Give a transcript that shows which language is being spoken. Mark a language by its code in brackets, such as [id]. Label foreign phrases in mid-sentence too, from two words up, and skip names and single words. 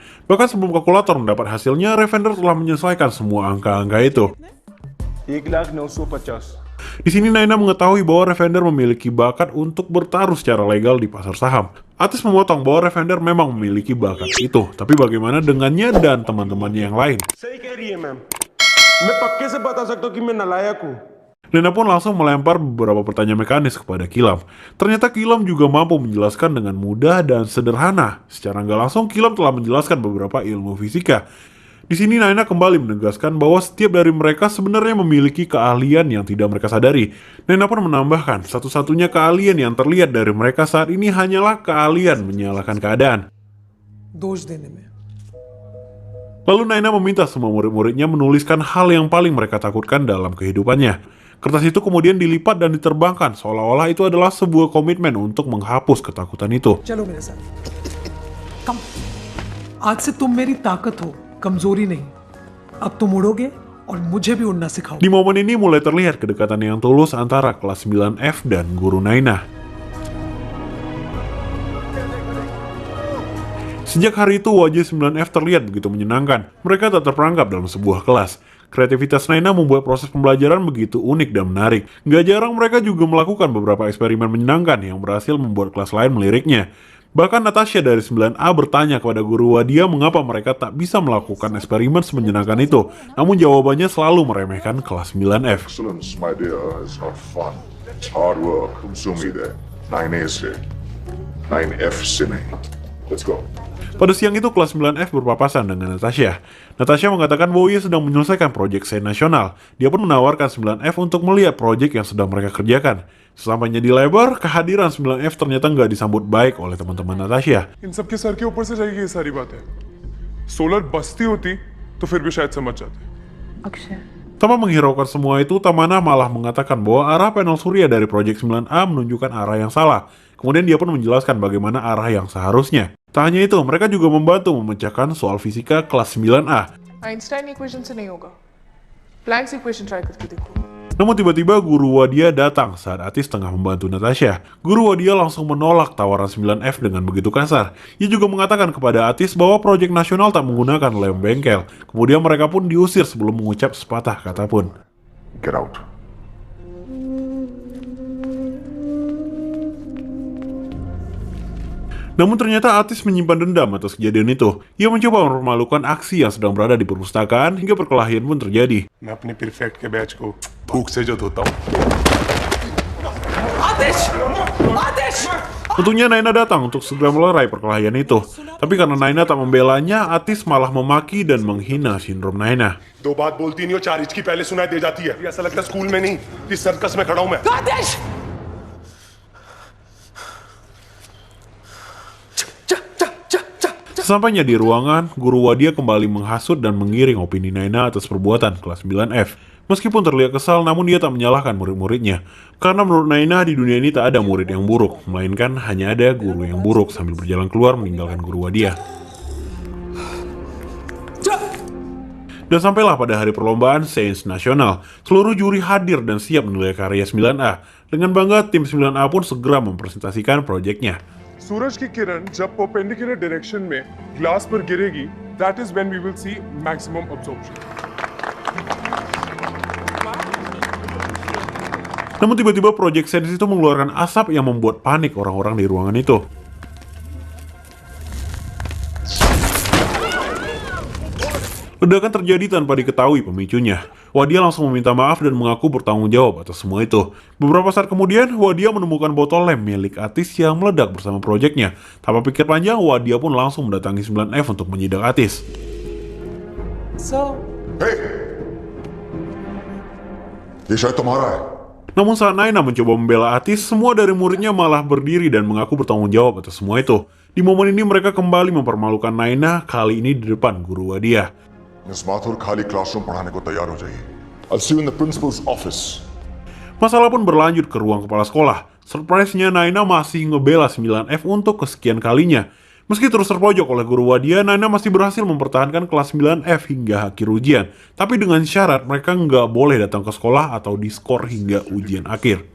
[id] Bahkan sebelum kalkulator mendapat hasilnya, Ravender telah menyelesaikan semua angka-angka itu. 1,950,000. Di sini Naina mengetahui bahwa Ravender memiliki bakat untuk bertaruh secara legal di pasar saham. Atis memotong bahwa Ravender memang memiliki bakat itu, tapi bagaimana dengannya dan teman-temannya yang lain? [hi] सही कह रही है मैम, मैं पक्के से बता सकता हूँ कि मैं नालायक हूँ. [id] Naina pun langsung melempar beberapa pertanyaan mekanis kepada Kilam. Ternyata Kilam juga mampu menjelaskan dengan mudah dan sederhana. Secara nggak langsung, Kilam telah menjelaskan beberapa ilmu fisika. Di sini Naina kembali menegaskan bahwa setiap dari mereka sebenarnya memiliki keahlian yang tidak mereka sadari. Naina pun menambahkan, satu-satunya keahlian yang terlihat dari mereka saat ini hanyalah keahlian menyalahkan keadaan. [hi] दोष देने में। [id] Lalu Naina meminta semua murid-muridnya menuliskan hal yang paling mereka takutkan dalam kehidupannya. Kertas itu kemudian dilipat dan diterbangkan, seolah-olah itu adalah sebuah komitmen untuk menghapus ketakutan itu. [hi] चलो मेरे साथ। कम। आज से तुम मेरी ताकत हो, कमजोरी नहीं। अब तुम उड़ोगे और मुझे भी उड़ना सिखाओ। [id] Di momen ini mulai terlihat kedekatan yang tulus antara kelas 9F dan guru Naina. Sejak hari itu wajah 9F terlihat begitu menyenangkan. Mereka tak terperangkap dalam sebuah kelas. Kreativitas Naina membuat proses pembelajaran begitu unik dan menarik. Gak jarang mereka juga melakukan beberapa eksperimen menyenangkan yang berhasil membuat kelas lain meliriknya. Bahkan Natasha dari 9A bertanya kepada guru Wadia mengapa mereka tak bisa melakukan eksperimen semenyenangkan itu. Namun jawabannya selalu meremehkan kelas 9F. [en] Excellence, my dear, is not fun. It's hard work. Umsumi there. 9A se. [hi] 9F से नहीं. [en] Let's go. [id] Pada siang itu kelas 9F berpapasan dengan Natasha. Natasha mengatakan bahwa ia sedang menyelesaikan proyek sen nasional. Dia pun menawarkan 9F untuk melihat proyek yang sedang mereka kerjakan. Sesampainya di labor, kehadiran 9F ternyata nggak disambut baik oleh teman-teman Natasha. [hi] इन सबके सर के ऊपर से जाएगी ये सारी बातें. सोलर बस्ती होती तो फिर भी शायद समझ जाते. अक्षय [id] Tanpa menghiraukan semua itu, Tamana malah mengatakan bahwa arah panel surya dari proyek 9A menunjukkan arah yang salah. Kemudian dia pun menjelaskan bagaimana arah yang seharusnya. Tak hanya itu, mereka juga membantu memecahkan soal fisika kelas 9A. [en] Einstein equation [hi] से नहीं होगा [en] Planck's equation try [hi] करके देखो [id] Namun tiba-tiba guru Wadia datang saat Atis tengah membantu Natasha. Guru Wadia langsung menolak tawaran 9F dengan begitu kasar. Ia juga mengatakan kepada Atis bahwa proyek nasional tak menggunakan lem bengkel. Kemudian mereka pun diusir sebelum mengucap sepatah kata pun. [en] Get out. [id] Namun ternyata Atis menyimpan dendam atas kejadian itu. Ia mencoba mempermalukan aksi yang sedang berada di perpustakaan hingga perkelahian pun terjadi. [hi] मैं अपने प्रीफेक्ट के बैच को भूख से जो धोता हूँ. [id] Untungnya Naina datang untuk segera melerai perkelahian itu. Tapi karena Naina tak membelanya, Atis malah memaki dan menghina sindrom Naina. [hi] दो बात बोलती नहीं हो, चार हिचकी पहले सुनाई दे जाती है. ऐसा लगता है स्कूल में नहीं, इस सर्कस में खड़ा हूँ मैं. [id] Sesampainya di ruangan, guru Wadia kembali menghasut dan mengiring opini Naina atas perbuatan kelas 9F. Meskipun terlihat kesal, namun dia tak menyalahkan murid-muridnya. Karena menurut Naina di dunia ini tak ada murid yang buruk, melainkan hanya ada guru yang buruk sambil berjalan keluar meninggalkan guru Wadia. Dan sampailah pada hari perlombaan Sains Nasional. Seluruh juri hadir dan siap menilai karya 9A. Dengan bangga, tim 9A pun segera mempresentasikan proyeknya. [hi] सूरज की किरण जब [en] perpendicular direction [hi] में ग्लास पर गिरेगी, [en] that is when we will see maximum absorption. [id] Namun tiba-tiba proyek sains itu mengeluarkan asap yang membuat panik orang-orang di ruangan itu. Ledakan terjadi tanpa diketahui pemicunya. Wadia langsung meminta maaf dan mengaku bertanggung jawab atas semua itu. Beberapa saat kemudian, Wadia menemukan botol lem milik Atis yang meledak bersama proyeknya. Tanpa pikir panjang, Wadia pun langsung mendatangi 9F untuk menyidak Atis. [hi] So, Hey! ये शायद तुम्हारा है. [id] Namun saat Naina mencoba membela Atis, semua dari muridnya malah berdiri dan mengaku bertanggung jawab atas semua itu. Di momen ini mereka kembali mempermalukan Naina, kali ini di depan guru Wadia. [hi] इस माथुर खाली क्लासरूम पढ़ाने को तैयार हो जाइए. [en] I'll see you in the principal's office. [id] Masalah pun berlanjut ke ruang kepala sekolah. Surprise-nya Naina masih ngebela 9F untuk kesekian kalinya. Meski terus terpojok oleh guru Wadia, Naina masih berhasil mempertahankan kelas 9F hingga akhir ujian. Tapi dengan syarat mereka nggak boleh datang ke sekolah atau diskor hingga ujian akhir.